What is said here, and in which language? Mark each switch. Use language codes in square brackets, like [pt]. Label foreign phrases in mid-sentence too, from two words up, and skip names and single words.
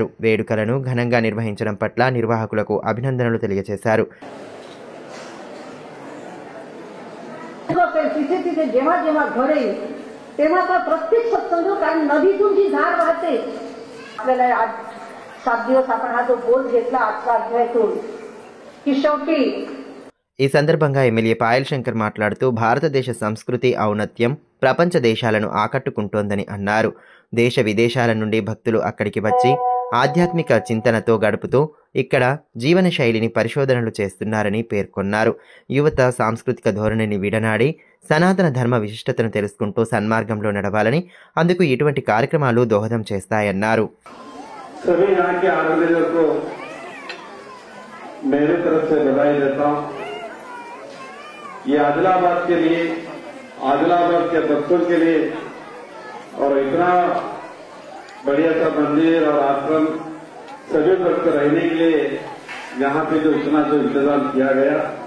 [te] వేడుకలను ఘనంగా నిర్వహించడం పట్ల నిర్వాహకులకు అభినందనలు తెలియజేశారు. [mr] जेव्हा जेव्हा घडेल तेव्हा प्रत्येक सत्संग कारण नदीतून जी धार वाहते आपल्याला आज 7 दिवस आपण हा जो बोध घेतला आजच्या अध्यायातून की शेवटी [te] ఈ సందర్భంగా ఎమ్మెల్యే పాయల్ శంకర్ మాట్లాడుతూ భారతదేశ సంస్కృతి ఔన్నత్యం ప్రపంచ దేశాలను ఆకట్టుకుంటోందని అన్నారు. దేశ విదేశాల నుండి భక్తులు అక్కడికి వచ్చి ఆధ్యాత్మిక చింతనతో గడుపుతూ ఇక్కడ జీవన శైలిని పరిశోధనలు చేస్తున్నారని పేర్కొన్నారు. యువత సాంస్కృతిక ధోరణిని విడనాడి సనాతన ధర్మ విశిష్టతను తెలుసుకుంటూ సన్మార్గంలో నడవాలని, అందుకు ఇటువంటి కార్యక్రమాలు దోహదం చేస్తాయన్నారు. [hi] ये आदिलाबाद के लिए, आदिलाबाद के भक्तों के लिए और इतना बढ़िया सा मंदिर और आश्रम सभी भक्त रहने के लिए यहाँ पे जो इतना जो इंतजाम किया गया